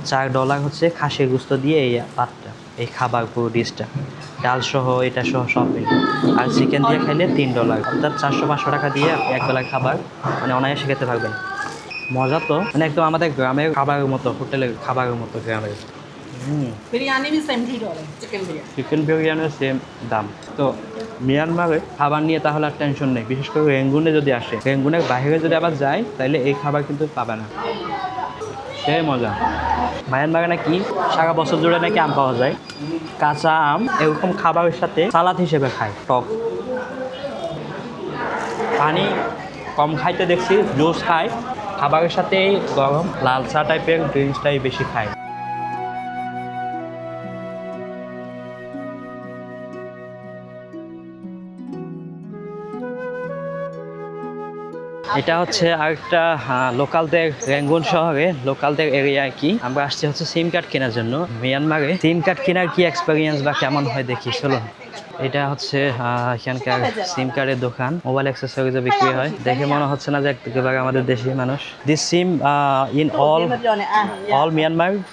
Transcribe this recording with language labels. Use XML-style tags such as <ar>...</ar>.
<bn>$4 হচ্ছে খাসির গোস্ত দিয়ে এই পাতটা, এই খাবার পুরো ডিশটা, ডাল সহ এটা সহ সব মিলে। আর চিকেন দিয়ে খাইলে $3, অর্থাৎ 400-500 টাকা দিয়ে একবেলার খাবার মানে অনায়াসে খেতে পারবেন। মজা তো, মানে একদম আমাদের গ্রামের খাবারের মতো, হোটেলের খাবারের মতো গ্রামের।</bn> <hi>बिरयानी भी सेम $3 चिकन बिरयानी।</hi> <bn>চিকেন বিরিয়ানির সেম দাম। তো মিয়ানমারে খাবার নিয়ে তাহলে আর টেনশন নেই, বিশেষ করে রেঙ্গুনে যদি আসে, রেঙ্গুনের বাইরে যদি আবার যায় তাহলে এই খাবার কিন্তু পাবে না, সে মজা। মায়ানমারে নাকি সারা বছর জুড়ে নাকি আম পাওয়া যায়, কাঁচা আম এরকম খাবারের সাথে সালাদ হিসেবে খায়, টক। পানি কম খাইতে দেখছি, জুস খায়, খাবারের সাথে গরম লাল চা টাইপের ড্রিঙ্কসটাই বেশি খায়। এটা হচ্ছে আরেকটা লোকালদের রেঙ্গুন শহরে লোকালদের এরিয়া কি, আমরা আসছি হচ্ছে সিম কার্ড কেনার জন্য। মিয়ানমারে সিম কার্ড কেনার কি এক্সপেরিয়েন্স বা কেমন হয় দেখি, চলো। এটা হচ্ছে এখানকার সিম কার্ডের দোকান, মোবাইল অ্যাক্সেসরিজও বিক্রি হয়। দেখে মনে হচ্ছে না যে একেবারে আমাদের দেশি মানুষ।</bn> <en>This seem in all Myanmar.</en>